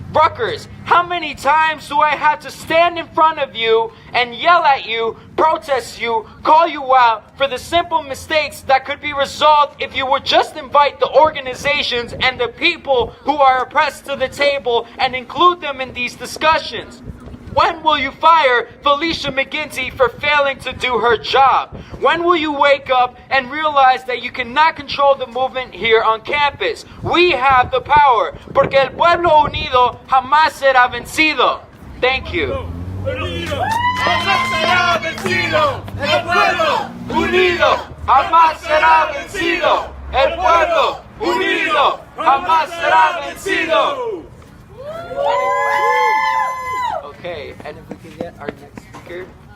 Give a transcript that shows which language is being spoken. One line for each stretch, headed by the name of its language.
English: Rutgers, how many times do I have to stand in front of you and yell at you, protest you, call you out for the simple mistakes that could be resolved if you would just invite the organizations and the people who are oppressed to the table and include them in these discussions? When will you fire Felicia McGinty for failing to do her job? When will you wake up and realize that you cannot control the movement here on campus? We have the power,
Spanish: porque el pueblo unido jamás será vencido.
English: Thank you.
Spanish: Unido, jamás será vencido. El pueblo Unido jamás será vencido. El pueblo unido jamás será vencido.
English: Okay, and if we can get our next speaker.